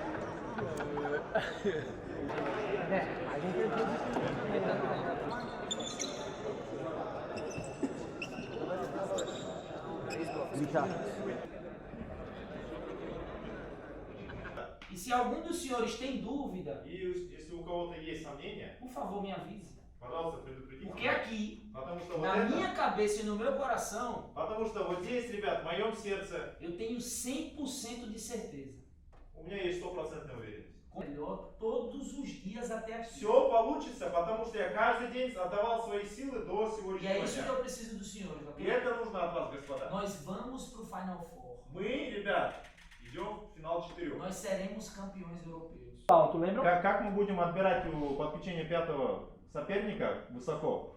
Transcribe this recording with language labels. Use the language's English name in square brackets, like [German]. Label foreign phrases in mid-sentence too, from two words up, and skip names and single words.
[Portuguese] A gente E se algum dos senhores tem dúvida, [Russian] И если у кого-то есть сомнения, [Portuguese] por favor, me avise. [Russian] пожалуйста, предупредите. [Portuguese] Porque aqui, [Russian] Потому что вот [Portuguese] na [Russian] это, [Portuguese] minha cabeça e no meu coração, [Russian] потому что вот здесь, ребят, в моем сердце, [Portuguese] eu tenho 100% de certeza. [Russian] у меня есть 100% уверенность. [Portuguese] Melhor todos os dias até aqui. [Russian] Все получится, потому что я каждый день отдавал свои силы до [Portuguese] E é [Russian] сегодняшнего [Portuguese] isso que [Russian] дня. [Portuguese] eu preciso dos senhores, [Russian] И [Portuguese] ok? [Russian] это нужно от вас, господа. [Portuguese] Nós vamos pro Final Four. [Russian] Мы, ребят, идем в финал 4. [Portuguese] Nós seremos campeões europeus. Paulo, tu lembra? [Russian] Как мы будем отбирать у подключения пятого соперника высоко?